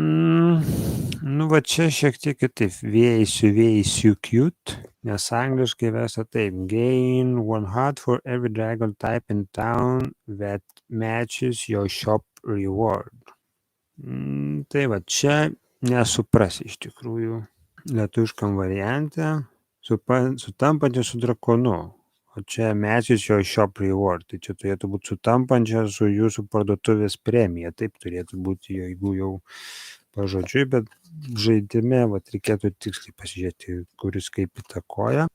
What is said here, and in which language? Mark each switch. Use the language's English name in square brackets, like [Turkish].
[Lithuanian] Nu, va čia šiek tiek kitaip. Vėjai siuvėjai cute, nes angliškai versta taip. [English] Gain 1 heart for every dragon type in town that matches your shop reward. [Lithuanian] Tai va, čia nesuprasi iš tikrųjų lietuviškam variante, sutampančia su drakonu, o čia [English] matches your shop reward, [Lithuanian] tai čia turėtų būti sutampančia su jūsų parduotuvės premija, taip turėtų būti, jeigu jau pažodžiui, bet žaidime vat, reikėtų tiksliai pasižiūrėti, kuris kaip įtakoja.